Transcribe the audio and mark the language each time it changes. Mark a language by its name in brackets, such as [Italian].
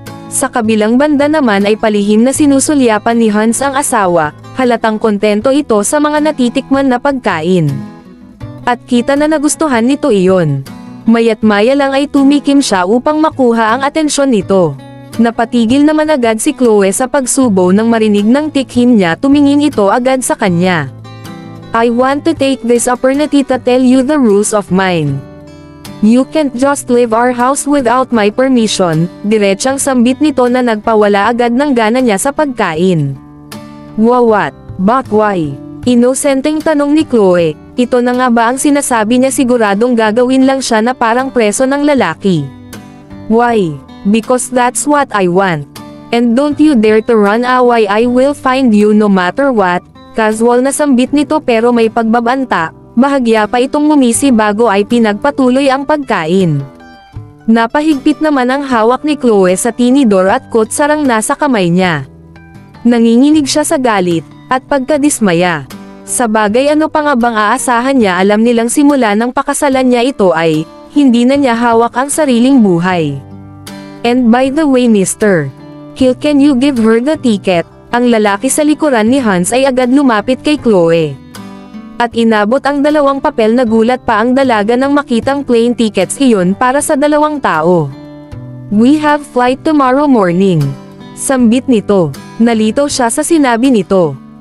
[Filipino] Sa kabilang banda naman ay palihim na sinusulyapan ni Hans ang asawa, halatang kontento ito sa mga natitikman na pagkain. At kita na nagustuhan nito iyon. Maya't maya lang ay tumikim siya upang makuha ang atensyon nito. Napatigil naman agad si Chloe sa pagsubo nang marinig ng tikhim niya, tumingin ito agad sa kanya. [English] I want to take this opportunity to tell you the rules of mine. You can't just leave our house without my permission, [Filipino] diretsang sambit nito na nagpawala agad ng gana niya sa pagkain. [English] What? But why? [Filipino] Inosenteng tanong ni Chloe, ito na nga ba ang sinasabi niya, siguradong gagawin lang siya na parang preso ng lalaki. [English] Why? Because that's what I want. And don't you dare to run away, I will find you no matter what. [Filipino] Casual na sambit nito pero may pagbabanta, bahagya pa itong ngumisi bago ay pinagpatuloy ang pagkain. Napahigpit naman ang hawak ni Chloe sa tinidor at kutsarang nasa kamay niya. Nanginginig siya sa galit at pagkadismaya. Sa bagay, ano pa nga bang aasahan niya, alam nilang simula ng pakasalan niya ito ay, hindi na niya hawak ang sariling buhay. [English] And by the way Mr. Hill, can you give her the ticket? [Filipino] Ang lalaki sa likuran ni Hans ay agad lumapit kay Chloe. At inabot ang dalawang papel, nagulat pa ang dalaga nang makitang plane tickets iyon para sa dalawang tao. [English] We have flight tomorrow morning. [Filipino] Sambit nito. Nalito siya sa sinabi nito.